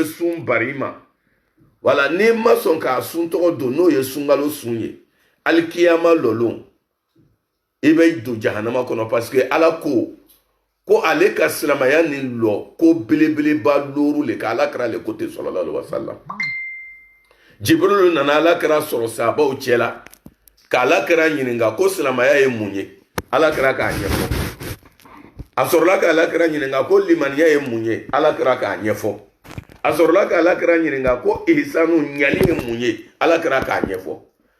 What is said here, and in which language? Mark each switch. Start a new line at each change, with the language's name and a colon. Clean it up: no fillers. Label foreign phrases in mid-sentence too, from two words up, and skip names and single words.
Bambara: sun bari ma wala n'i ma sɔn k'a sun tɔgɔ don n'o ye sunkalo sun ye alikiyama lɔlɔ i bɛ don jahanama kɔnɔ parce que ala ko ale ka silamɛya nin lɔ ko belebeleba 5 le ka ala kɛra le ko ten
Arabic: صلى الله عليه وسلم
Bambara: jibrilu nana ala kɛra sɔrɔ sahabaw cɛ la ka ala kɛra ɲininka ko silamɛya ye mun ye ala kɛra k'a ɲɛfɔ a sɔrɔla ka ala kɛra ɲininka ko limaniya ye mun ye ala kɛra k'a ɲɛfɔ a sɔrɔla ka ala kɛra ɲininka ko ihsanu ɲali ye mun ye ala kɛra k'a ɲɛfɔ